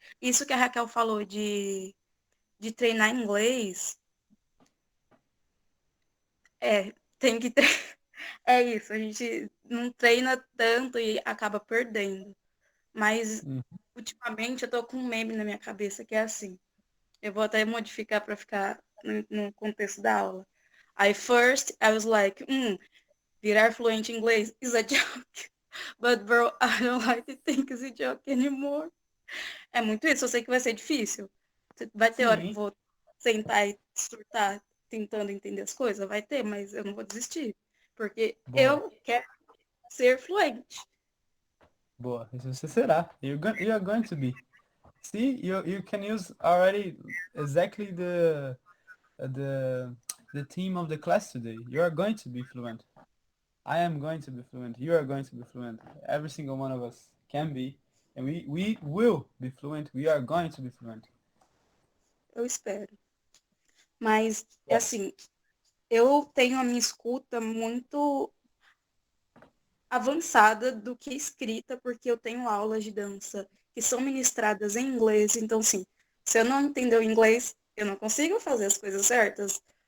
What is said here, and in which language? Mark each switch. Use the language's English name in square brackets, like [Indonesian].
[Portuguese] Isso que a Raquel falou de treinar inglês, tem que É isso, a gente não treina tanto e acaba perdendo. Mas Uhum. ultimamente eu tô com um meme na minha cabeça que é assim. Eu vou até modificar para ficar no contexto da aula. [English] First I was like, [Portuguese] virar fluente em inglês [English] is a joke. But bro, I don't like to think it's a joke anymore. [Portuguese] É muito isso, eu sei que vai ser difícil. Vai ter hora que eu Sim, vou sentar e surtar tentando entender as coisas, vai ter, mas eu não vou desistir. Porque boa, eu quero ser fluente. boa. Isso você será. [English] You're going to be. See, you can use already exactly the the theme of the class today. You are going to be fluent. I am going to be fluent. You are going to be fluent. Every single one of us can be, and we will be fluent. We are going to be fluent. [Portuguese] Eu espero. Mas, é assim, eu tenho a minha escuta muito avançada do que escrita, porque eu tenho aulas de dança que são ministradas em inglês. Então, assim, se eu não entender o inglês, eu não consigo fazer as coisas certas.